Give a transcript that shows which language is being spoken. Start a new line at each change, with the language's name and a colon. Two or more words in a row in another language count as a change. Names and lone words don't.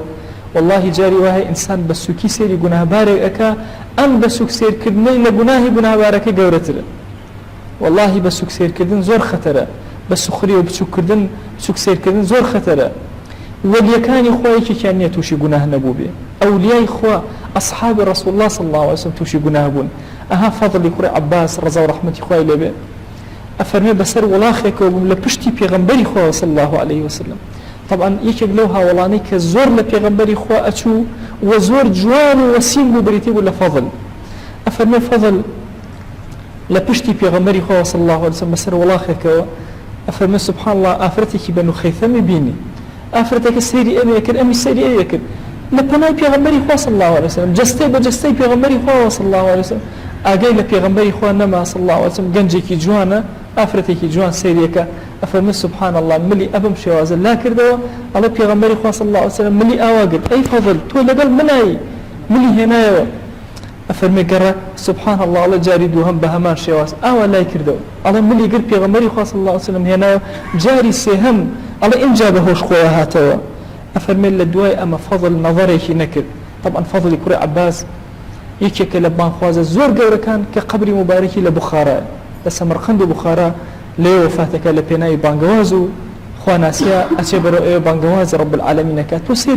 Central Kurdish: واللهی جاری وایە ئینسان بە سووکی سێری گوناهبارێک ئەکا، ئەم بە سووک سێرکردنەی لە گوناهی گوناهبارەکە گەورەترە. واللهی بە سووک سێرکردن زۆر خەتەرە، بە سوخری و بچووکردن سووک سێرکردن زۆر خەتەرە. وەلیەکانی خۆی یەکێکیان نییە تووشی گوناه نەبوو بێ ئەولیای خوا ئەصحابی
Arabic: رسول الله صلى الله عليه وسلم
Central Kurdish: تووشی گوناه بوون ئەها فەضلی کوڕی عەباس ڕەزا و ڕەحمەتی خوای لێبێ ئەفەرمێ بەسەر وڵاخێکەوە بووم لە پشتی پێغەمبەری خوا
Arabic: صلى الله عليه وسلم
Central Kurdish: طبعا یەکێک لەو هاوڵانەی کە زۆر لە پێغەمبەری خوا ئەچوو و زۆر جوان و وەسیم بوو بریتی بوو لە فەضل ئەفەرمێ فەضل لە پشتی پێغەمبەری خوا
Arabic: صلى الله عليه وسلم
Central Kurdish: بەسەر وڵاخێکەوە ئەفەرمێ
Arabic: سبحان الله
Central Kurdish: ئافرەتێکی بەنو خەیثەمی بینی ئافرەتێکە سەیری ئەوەیە کرد ئەمی سەیری ئەوەیە کرد لە پەنای پێغەمبەری خوا
Arabic: صلى الله عليه وسلم
Central Kurdish: جەستەی بە جەستەی پێغەمبەری خوا
Arabic: صلى الله عليه وسلم
Central Kurdish: ئاگای لە پێغەمبەری خوا نەما
Arabic: صلى الله عليه وسلم
Central Kurdish: گەنجێکی جوانە ئافرەتێکی جوان سەیریەکە ئەفەرمێ
Arabic: سبحان الله
Central Kurdish: ملی ئەبم شێوازە لا کردەوە ئەڵێ پێغەمبەری خوا
Arabic: صلى الله عليه وسلم
Central Kurdish: ملی ئاوا گرت ئەی فەضل تۆ لەگەڵ منایی ملی هێنایەوە ئەفەرمێ گەڕە
Arabic: سبحان الله
Central Kurdish: ئەڵێ جاری دووهەم بە هەمان شێواز ئاوا لای کردەوە ئەڵێ ملی گرت پێغەمبەری خوا
Arabic: صلى الله عليه وسلم
Central Kurdish: هێنایەوە جاری سێهەم ئەڵێ ئینجا بەهۆش خۆیە هاتەوە ئەفەرمێ لە دوای ئەمە فەضل نەظەرێکی نەکرد طبعا فەضلی کوڕی عەباس یەکێکە لە بانخوازە زۆر گەورەکان کە قەبری مبارەکی لە بوخارە لە سەمەرقەند و بوخارە لێ وفاتەکە لە پێناوی بانگەواز و خواناسیە ئەچێ بەرەو ئێوە بانگەوازی
Arabic: رب العالەمینەکە
Central Kurdish: تۆ سیر